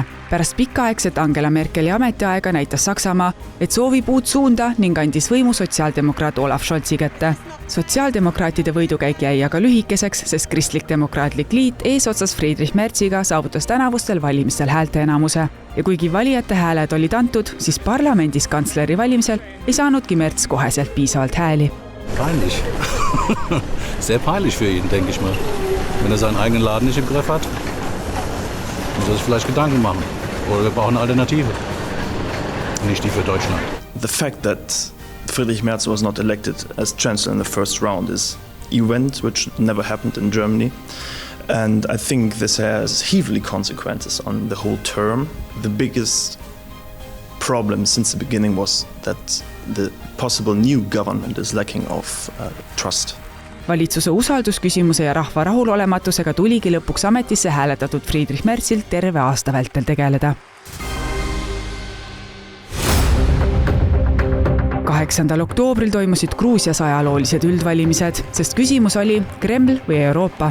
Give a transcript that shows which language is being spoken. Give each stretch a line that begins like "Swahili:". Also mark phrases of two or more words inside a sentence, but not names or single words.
Estonian: Pärast pikaaegset Angela Merkeli ametiaega näitas Saksamaa, et soovib uut suunda ning andis võimu sotsiaaldemokraat Olaf Scholzi kätte. Sotsiaaldemokraatide võidukäik jäi aga lühikeseks, sest Kristlik-demokraatlik liit eesotsas Friedrich Merziga saavutas tänavustel valimistel häälte enamuse. Ja kuigi valijate hääled olid antud, siis parlamendis kantsleri valimisel ei saanudki Merz koheselt piisavalt hääli.
German: Peinlich. Sehr peinlich für ihn, denke ich mal. Wenn seinen eigenen Laden nicht im Griff hat, muss sich vielleicht Gedanken machen. Oder wir brauchen eine Alternative. Nicht die für Deutschland.
English: The fact that Friedrich Merz was not elected as chancellor in the first round is an event which never happened in Germany. And I think this has heavily consequences on the whole term. The biggest problem since the beginning was that the possible new government is lacking of trust.
Estonian: Valitsuse usaldusküsimuse ja rahva rahulolematusega tuligi lõpuks ametisse hääletatud Friedrich Merzilt terve aasta vältel tegeleda. 8. oktoobril toimusid Gruusias ajaloolised üldvalimised, sest küsimus oli Kreml või Euroopa.